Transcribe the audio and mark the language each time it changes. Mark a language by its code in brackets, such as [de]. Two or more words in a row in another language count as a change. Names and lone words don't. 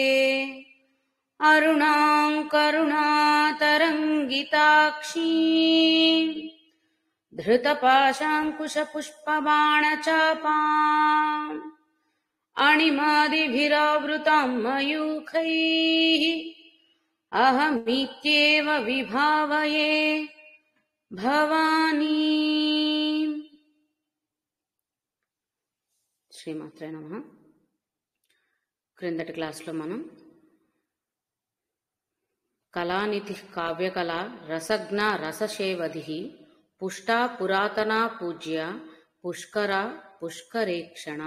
[sa] अरुणां करुणातरङ्गिताक्षी धृतपाशाङ्कुशपुष्पबाणचापाम् अणिमादिभिरावृतां मयूखैः अहमित्येव विभावये भवानी। [te] శ్రీమాత్రే నమః. క్రిందటి క్లాస్లో మనం [sa] కళానిధి కావ్యకళ రసజ్ఞ రసశేవధి పుష్టా పురాతనా పూజ్య పుష్కర పుష్కరేక్షణ.